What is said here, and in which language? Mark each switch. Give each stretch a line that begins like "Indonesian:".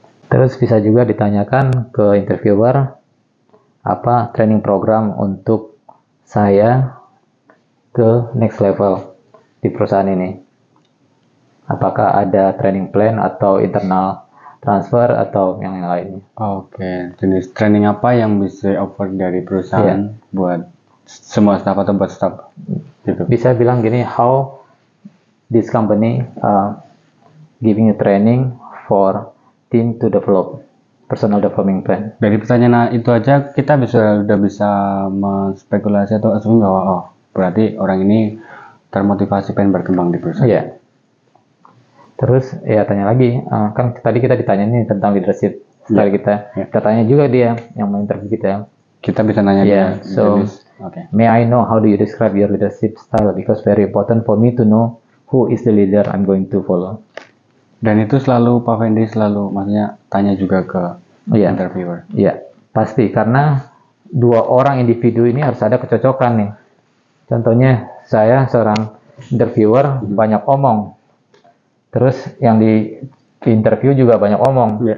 Indonesian: Terus bisa juga ditanyakan ke interviewer, apa training program untuk saya ke next level di perusahaan ini. Apakah ada training plan atau internal transfer atau yang lainnya. Oke, jenis training apa yang bisa offer dari perusahaan buat semua staff atau buat staff gitu. Bisa bilang gini,
English: how this company giving a training for team to develop personal development plan.
Indonesian: Dari pertanyaan itu aja kita udah bisa menspekulasi atau asumsi bahwa berarti orang ini termotivasi pengen berkembang di perusahaan. Iya. Terus ya tanya lagi, kan tadi kita ditanya nih tentang leadership style kita. Kita tanya juga dia yang menginterview kita. Kita bisa nanya dia.
English: So may I know how do you describe your leadership style, because very important for me to know who is the leader I'm going to follow.
Indonesian: Dan itu selalu Pak Fendi selalu maksudnya tanya juga ke interviewer. Iya, pasti karena dua orang individu ini harus ada kecocokan nih. Contohnya saya seorang interviewer banyak omong, terus yang di interview juga banyak omong.